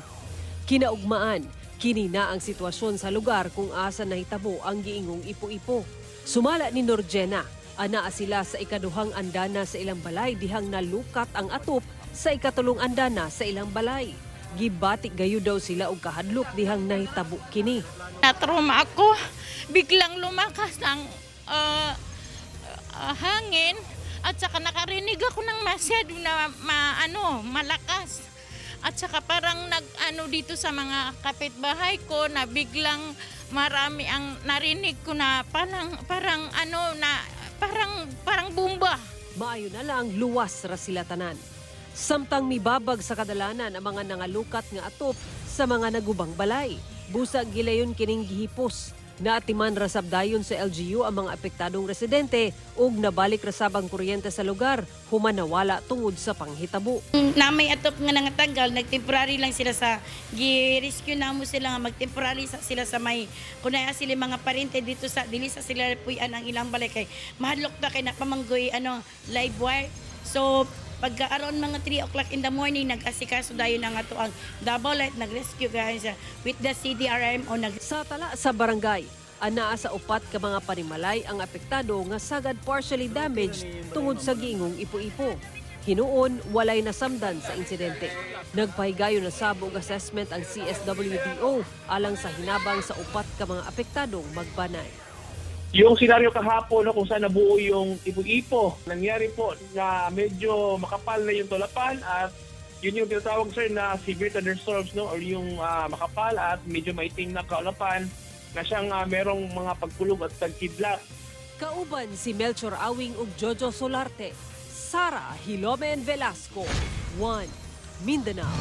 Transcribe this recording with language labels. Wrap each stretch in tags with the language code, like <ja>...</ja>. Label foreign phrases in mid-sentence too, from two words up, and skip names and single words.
<ceb>Kinaugmaan, kini na ang sitwasyon sa lugar kung asa nahitabo ang giingong Ipu-Ipu. Sumala ni Norgena, anaa sila sa ikaduhang andana sa ilang balay dihang nalukat ang atop sa ikatulong andana sa ilang balay. Gibatik gayo daw sila og kahadlok dihang nahitabo kini.</ceb> <tl>Natrauma ako. Biglang lumakas ang hangin at saka nakarinig ako ng masyado na malakas. At saka parang dito sa mga kapitbahay ko na biglang marami ang narinig ko na parang bomba.</tl> <ceb>Maayo na lang luwas ra sila tanan. Samtang mibabag sa kadalanan ang mga nangalukat nga atop sa mga nagubang balay. Busag gilayon kining gihipos. Naatiman ra sabdayon sa LGU ang mga apektadong residente ug nabalik ra sabang kuryente sa lugar human nawala tungod sa panghitabo. Na may atop nga nangatagal, nagtemporary lang sila sa gi-rescue na mo sila nga magtemporary sila sa may kunaya sila mga parente dito sa dili sa sila puy-an ang ilang balay kay mahadlok ta kay napamanggoy live wire. So pagka-around mga 3</ceb> <en>o'clock in the morning,</en> <ceb>nag-asikaso dayon na nga to ang Davao Light, nag-rescue</ceb> <en>guys with the CDRM</en> <ceb>o Sa tala sa barangay, anaa sa upat ka mga panimalay ang apektado nga sagad</ceb> <en>partially damaged</en> <ceb>tungod sa giingong Ipu-Ipu. Hinuon, walay nasamdan sa insidente. Nagpahigayon na sabog assessment ang CSWDO alang sa hinabang sa upat ka mga apektadong magbanay.</ceb> <tl>Yung senaryo kahapon kung saan nabuo yung Ipu-Ipu, nangyari po na medyo makapal na yung tulapan at yun yung tinatawag sir na</tl> <en>severe thunderstorms</en> <tl>or yung makapal at medyo maitim na kaulapan na siyang merong mga pagkulog at tagkidlat.</tl> <ceb>Kauban si Melchor Awing ug Jojo Solarte. Sara Hilomen Velasco, 1 Mindanao.</ceb>